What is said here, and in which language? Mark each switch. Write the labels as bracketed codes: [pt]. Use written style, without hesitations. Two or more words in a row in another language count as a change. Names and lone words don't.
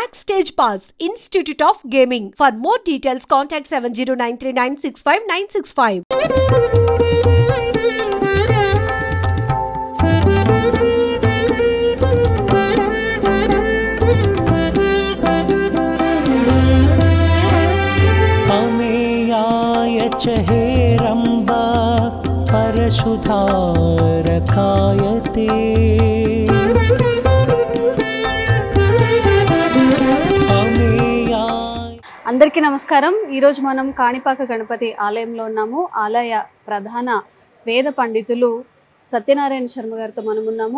[en] Backstage Pass, Institute of Gaming. For more details, contact 7093965965. [sa] हेरम्बा परशुधारकायते [te] అందరికీ నమస్కారం। ఈ రోజు మనం కాణిపాక గణపతి ఆలయంలో ఉన్నాము। ఆలయ ప్రధాన వేద పండితులు సత్యనారాయణ శర్మ గారితో మనం ఉన్నాము।